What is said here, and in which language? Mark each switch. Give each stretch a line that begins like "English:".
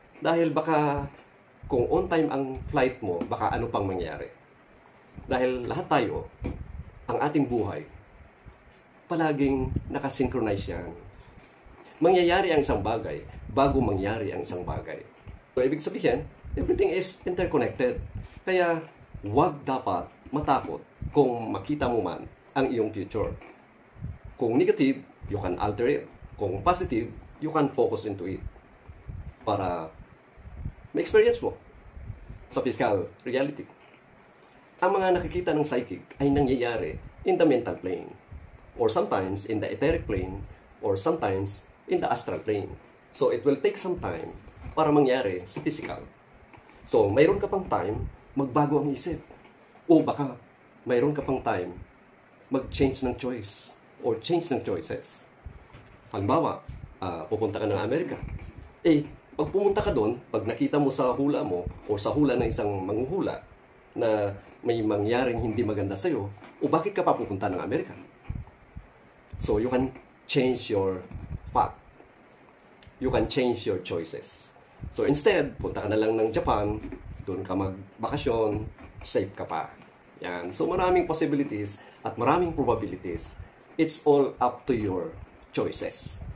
Filipino: Dahil baka kung on time ang flight mo, baka ano pang mangyari. Dahil lahat tayo, ang ating buhay, palaging nakasynchronize yan. mangyayari ang isang bagay bago mangyari ang isang bagay.
English: So, ibig sabihin, everything is interconnected.
Filipino: Kaya, huwag dapat matakot kung makita mo man ang iyong future.
English: Kung negative, you can alter it. Kung positive, you can focus into it.
Filipino: Para ma-experience mo sa physical reality. Ang mga nakikita ng psychic ay nangyayari
English: in the mental plane, or sometimes in the etheric plane, or sometimes in the astral plane. So, it will take some time
Filipino: para mangyari sa physical. So, mayroon ka pang time, magbago ang isip. O baka, mayroon ka pang time, mag-change ng choice, or change ng choices. Halimbawa, pupunta ka ng Amerika. Pag pumunta ka doon, pag nakita mo sa hula mo, o sa hula ng isang manghuhula, na may mangyaring hindi maganda sa'yo, o bakit ka pa pupunta ng Amerika?
English: So, you can change your path. You can change your choices.
Filipino: So, instead, punta ka na lang ng Japan, doon ka magbakasyon, safe ka pa. Yan.
English: So,
Filipino: maraming possibilities at maraming probabilities.
English: It's all up to your choices.